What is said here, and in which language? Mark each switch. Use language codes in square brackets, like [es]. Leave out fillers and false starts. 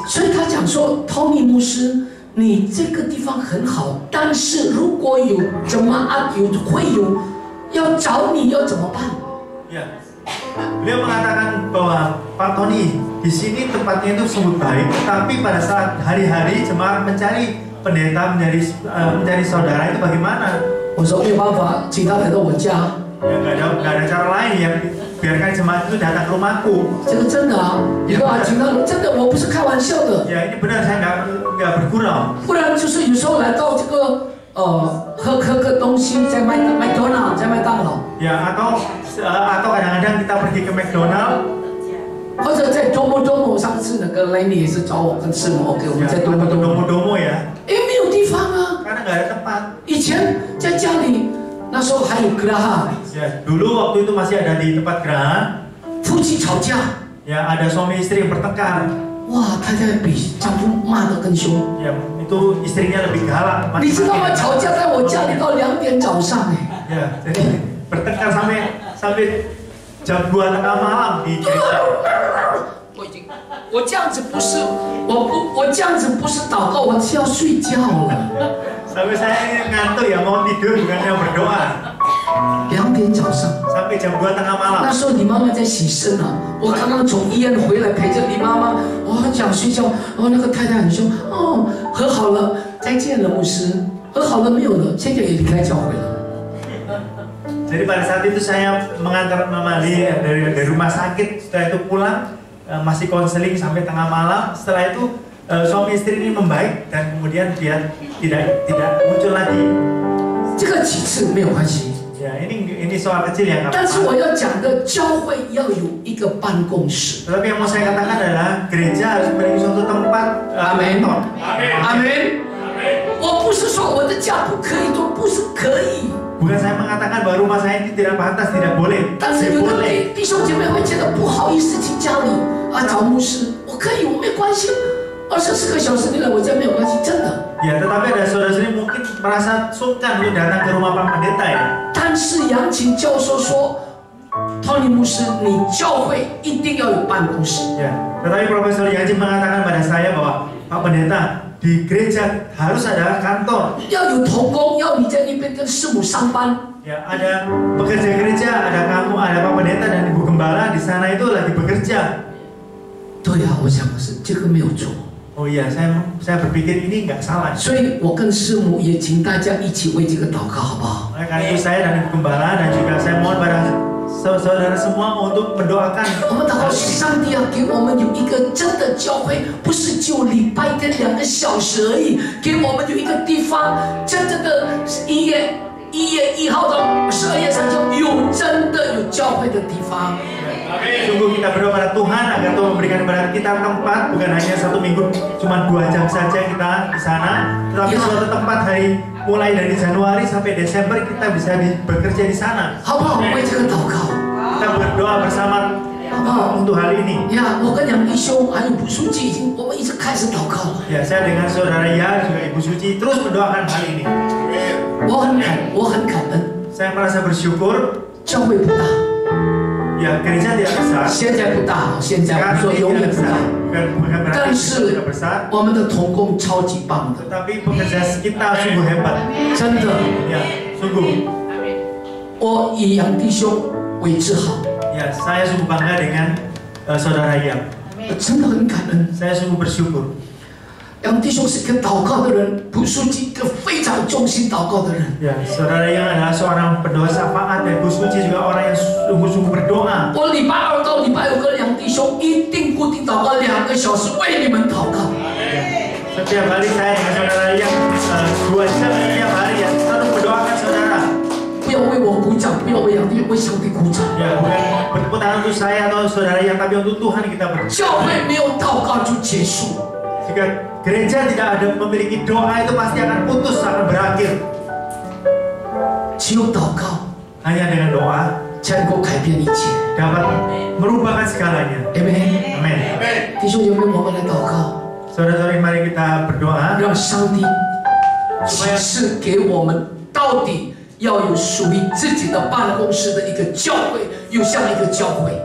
[zh] 所以他讲说，Tony 牧师，你这个地方很好，但是如果有会有要找你要怎么办？ [id] Ya. Beliau mengatakan bahwa Pak Tony di sini tempatnya itu sungguh baik, tapi pada saat hari-hari jemaat mencari pendeta mencari saudara itu bagaimana? [zh] 我说没有办法，请他来到我家。 [id] Ya nggak ada cara lain ya, biarkan jemaat itu datang ke rumahku. [zh] 这个真的啊，你说啊，请他真的，我不是开玩笑的。 [id] Ya ini benar, saya nggak bergurau. [zh] 不然就是有时候来到这个喝个东西，在麦当劳，在麦当劳。 [id] Ya atau kadang-kadang kita pergi ke McDonald. [zh] 或者在多么，上次那个 Lenny 也是找我跟师母 ，OK， 我们在多么， [id] Domo ya. [zh] 没有地方啊。 [id] Karena nggak ada tempat. [zh] 以前在家里，那时候还有Geraha， [id] Ya, dulu waktu itu masih ada di tempat geraha. [zh] 夫妻吵架， [id] Ya ada suami istri yang bertengkar. [zh] 哇，太太比丈夫骂得更凶。 [id] Ya itu istrinya lebih galak. [zh] 你知道吗？吵架在我家里到2点早上哎。 [id] Ya, jadi bertengkar sampai jam 2 tengah malam di gereja. [zh] 我这样子不是我这样子不是祷告，我是要睡觉了。 [id] Sampai saya ini ngantuk ya, mau tidur bukannya berdoa. [zh] 2点早上， [id] Sampai jam 2 tengah malam. [zh] 那时候你妈妈在洗肾啊，我刚刚从医院回来陪着你妈妈，我很想睡觉，那个太太很凶，和好了，再见了牧师，和好了没有了，现在也离开教会了。 [id] Jadi pada saat itu saya mengantar Mama Li dari rumah sakit, setelah itu pulang masih konseling sampai tengah malam. Setelah itu suami istri ini membaik dan kemudian dia tidak muncul lagi. [zh] 这个几次没有关系。 [id] Ya ini soal kecil ya. [zh] 但是我要讲的，教会要有一个办公室。 [id] Tetapi yang mau saya katakan adalah gereja harus memiliki suatu tempat. Amin. Kantor. Amin. [zh] 我不是说我的家不可以做，不是可以。 [id] Bukan saya mengatakan bahwa rumah saya ini tidak pantas, tidak boleh. [zh] 但是有的弟兄姐妹会觉得不好意思去家里找牧师，我可以，我没关系，24个小时你来我家没有关系，真的。 [id] Ya, tetapi ada saudara-saudari mungkin merasa sungkan untuk datang ke rumah Pak Pendeta ya. [zh] 但是杨琴教授说，Tony 牧师，你教会一定要有办公室。 [id] Ya, tetapi Profesor Yaji mengatakan pada saya bahwa Pak Pendeta di gereja harus ada kantor. [zh] 要有同工，要你在那边跟师母上班。 [id] Ya, ada pekerja gereja, ada kamu, ada Pak Pendeta dan Ibu Gembala di sana itu lagi bekerja. [zh] 对啊，我想的是这个没有错。 [id] Oh iya, saya berpikir ini nggak salah. [zh] 所以我跟师母也请大家一起为这个祷告，好不好？ [id] Oleh karena itu saya dan Ibu Gembala dan juga saya mohon pada saudara semua untuk mendoakan. [zh] 我们祷告，上帝要给我们有一个真的教会，不是就礼拜天2个小时而已，给我们有一个地方，真正的1月1号到12月3号有真的有教会的地方。 [id] Sungguh kita berdoa pada Tuhan agar Tuhan memberikan kepada kita tempat, bukan hanya 1 minggu cuma 2 jam saja kita di sana, tetapi suatu tempat mulai dari Januari sampai Desember kita bisa bekerja di sana. [zh] 好不好？为这个祷告， [id] Kita berdoa bersama untuk hal ini. [zh] 呀，我跟杨弟兄还有卜书记我们一直开始祷告了。 [id] Ya, saya dengan saudara Ya juga Ibu Suci terus mendoakan hal ini. [zh] 我很感恩， [id] Saya merasa bersyukur. [zh] 教会不大， [id] Ya, gereja tidak besar. [zh] 现在不大，现在我 [id] Sekarang [zh] 说 [id] ini [zh] 永 [id] tidak [zh] 远不 [id] besar. [zh] 大。 [id] Bukan berarti [zh] 但是 [id] tidak besar. [zh] 我们的同工超级棒的， [id] Tetapi pekerja kita sungguh hebat. [zh] 真的。 [id] Ya, sungguh. [zh] 我以杨弟兄为自豪， [id] Ya, saya sungguh bangga dengan saudara Yang. [zh] 我真的很感恩。 [id] Saya sungguh bersyukur. [zh] 杨弟兄是一个祷告的人，卜书记一个非常忠心祷告的人。 [id] Ya, saudara Yang adalah seorang pendoa syafaat dan Bu Suci juga orang yang sungguh-sungguh berdoa. [zh] 我礼拜2到礼拜5跟杨弟兄一定固定祷告2个小时，为你们祷告。 [id] Setiap hari saya dengan saudara Yang 2 jam setiap hari ya selalu mendoakan saudara. [zh] 不要为我鼓掌，不要为杨弟兄，为上帝鼓掌。 [id] Ya, bukan bertepuk tangan untuk saya atau saudara Yang, tapi untuk Tuhan kita berdoa. [zh] 教会没有祷告就结束。 [id] Jika gereja tidak ada memiliki doa itu pasti akan putus, akan berakhir. [zh] 只有祷告 [id] hanya dengan doa [zh] 才能够改变一切。 [id] dapat merubahkan segalanya. [en] Amen。 [id] Amin. [zh] 弟兄姐妹，我们来祷告， [id] Saudara-saudari, mari kita berdoa [zh] 让上帝启示给我们，到底要有属于自己的办公室的一个教会，又像一个教会。